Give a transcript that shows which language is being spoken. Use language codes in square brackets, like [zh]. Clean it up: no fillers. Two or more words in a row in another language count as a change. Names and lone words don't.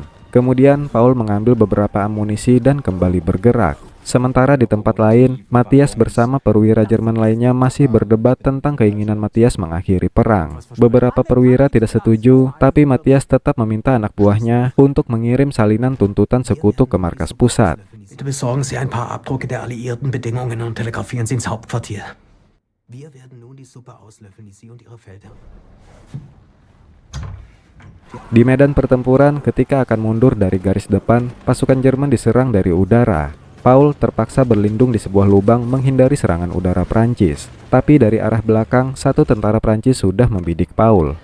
[id] Kemudian Paul mengambil beberapa amunisi dan kembali bergerak. Sementara di tempat lain, Matthias bersama perwira Jerman lainnya masih berdebat tentang keinginan Matthias mengakhiri perang. Beberapa perwira tidak setuju, tapi Matthias tetap meminta anak buahnya untuk mengirim salinan tuntutan sekutu ke markas pusat. [de] Bitte besorgen Sie ein paar Abdrucke der alliierten Bedingungen und telegrafieren Sie ins Hauptquartier. Wir werden nun die Suppe auslöffeln, die Sie und Ihre Feldherren. [id] Di medan pertempuran, ketika akan mundur dari garis depan, pasukan Jerman diserang dari udara. Paul terpaksa berlindung di sebuah lubang menghindari serangan udara Prancis. Tapi dari arah belakang, satu tentara Prancis sudah membidik Paul.